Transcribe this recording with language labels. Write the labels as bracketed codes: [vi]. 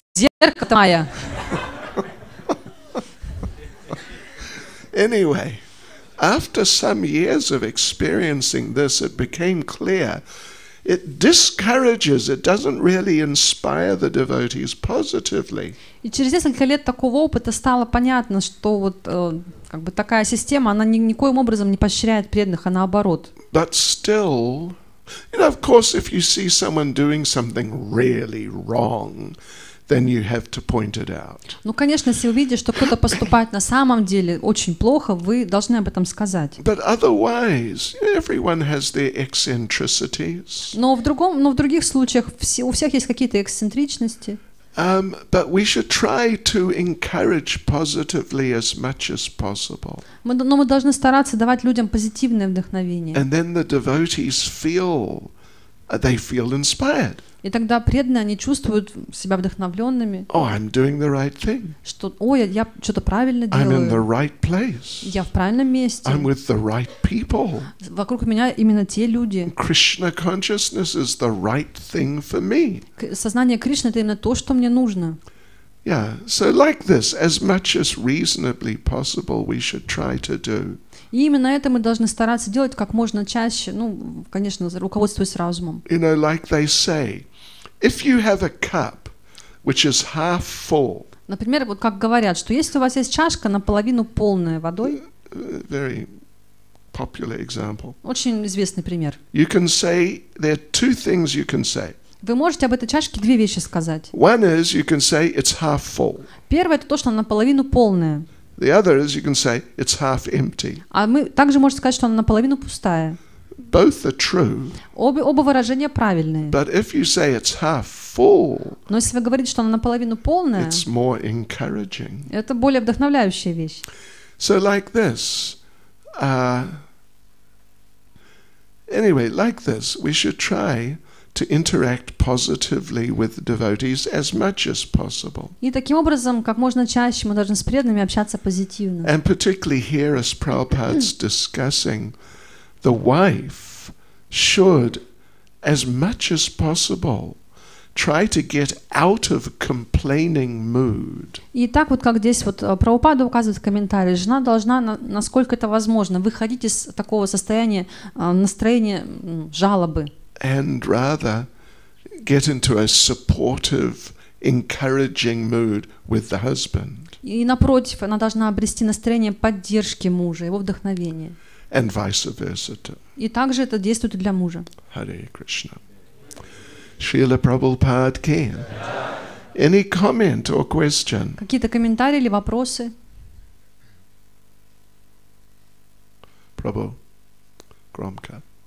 [ru] Зеркало Майя. [en] Anyway, after some years of experiencing this, it became clear it discourages, it doesn't really inspire the devotees positively. [ru] И через несколько лет такого опыта стало понятно, что вот как бы такая система, она никоим образом не поощряет преданных, а наоборот. [en] But still, of course, if you see someone doing something really wrong, then you have to point it out. [ru] Ну, конечно, если вы видите, что кто-то поступает на самом деле очень плохо, вы должны об этом сказать. [en] But otherwise, everyone has their eccentricities. [ru] Но в других случаях у всех есть какие-то эксцентричности. [en] But we should try to encourage positively as much as possible. [ru] Но мы должны стараться давать людям позитивное вдохновение. [en] And then the devotees feel inspired. [ru] И тогда преданные, они чувствуют себя вдохновленными. [en] Oh, I'm doing the right thing. [ru] Что, я что-то правильно [en] I'm in the [ru] делаю. [en] right place. [ru] Я в правильном месте. [en] I'm with the right people. [ru] Вокруг меня именно те люди. [en] Krishna consciousness is the right thing for me. [ru] Сознание Кришны — это именно то, что мне нужно. [en] Yeah, so like this, as much as reasonably possible, we should try to do. [ru] И именно это мы должны стараться делать как можно чаще, конечно, руководствуясь разумом. [en] You know, like they say, if you have a cup which is half full. [ru] Например, вот как говорят, что если у вас есть чашка наполовину полная водой, [en] Very popular example. [ru] очень известный пример. [en] You can say, there are two things you can say. [ru] Вы можете об этой чашке две вещи сказать. [en] One is you can say it's half full. [ru] Первое — это то, что она наполовину полная. [en] The other is you can say it's half empty. [ru] А мы также можем сказать, что она наполовину пустая. [en] Both are true. [ru] Оба выражения правильные. [en] But if you say it's half full, [ru] Но если вы говорите, что она наполовину полная, [en] it's more encouraging. [ru] это более вдохновляющая вещь. [en] So like this, anyway, like this, we should try to interact positively with devotees as much as possible. [ru] И таким образом, как можно чаще мы должны с преданными общаться позитивно. [en] And particularly here, as Prabhupada's discussing, the wife should, as much as possible, try to get out of complaining mood. [ru] И так вот, как здесь вот Прабхупада указывает в комментарии, жена должна, насколько это возможно, выходить из такого состояния, настроения жалобы. [en] And rather get into a supportive, encouraging mood with the husband. [ru] И напротив, она должна обрести настроение поддержки мужа, его вдохновения. [en] And vice versa too. [ru] И также это действует и для мужа. [en] Hare Krishna. Srila Prabhupada ki. Any comment or question? [ru] Какие-то комментарии или вопросы? Prabhu, громко.